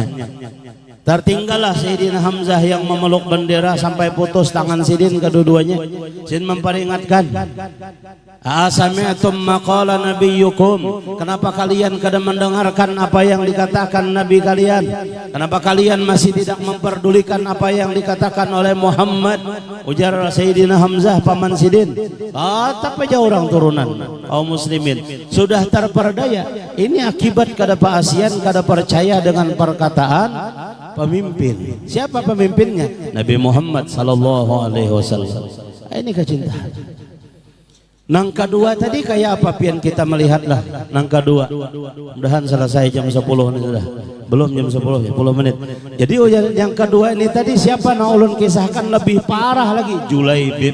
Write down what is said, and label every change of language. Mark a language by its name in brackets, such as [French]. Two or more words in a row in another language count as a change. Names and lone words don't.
[Banjar] Tertinggallah Sayyidina Hamzah yang memeluk bendera sampai putus tangan Sidin kedua-duanya. Sidin memperingatkan, [Arabic] أسمعتم ما قال نبيكم, [Banjar] kenapa kalian kada mendengarkan apa yang dikatakan Nabi kalian? [Indonesian] Kenapa kalian masih tidak memperdulikan apa yang dikatakan oleh Muhammad? [Banjar] Ujar Sayyidina Hamzah paman Sidin. Tetap aja orang turunan kaum muslimin sudah terperdaya. Ini akibat kada paasian, kada percaya dengan perkataan pemimpin. Siapa pemimpinnya? Nabi Muhammad [Arabic] صلى الله عليه وسلم. [Banjar] Ini kecintaan. Nang kedua tadi kayak apa pian kita melihatlah. Nang kedua, mudahan selesai jam 10 ini sudah. Belum jam 10, 10 menit. Jadi yang kedua ini tadi siapa nak ulun kisahkan lebih parah lagi, Julaibib.